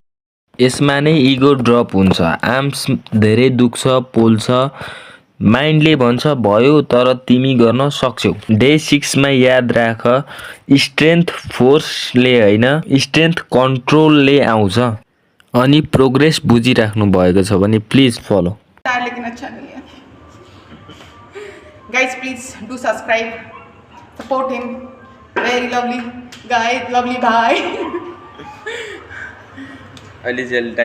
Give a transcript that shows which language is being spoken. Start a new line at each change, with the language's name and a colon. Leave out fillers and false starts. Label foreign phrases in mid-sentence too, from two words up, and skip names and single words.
Nepali: यसमा नै
English: ego drop
Nepali: हुन्छ, आर्म्स धेरै दुख्छ, पोल्छ, माइन्डले भन्छ भयो तर तिमी गर्न सक्छौ। डे 6 मा याद राख, स्ट्रेन्थ फोर्सले होइन, स्ट्रेन्थ कन्ट्रोलले आउँछ। अनि प्रोग्रेस बुझिराख्नु भएको छ भने
English: please follow.
Hindi: लेकिन अच्छा नहीं है
English: guys, please do subscribe, support him, very lovely guy, lovely भाई।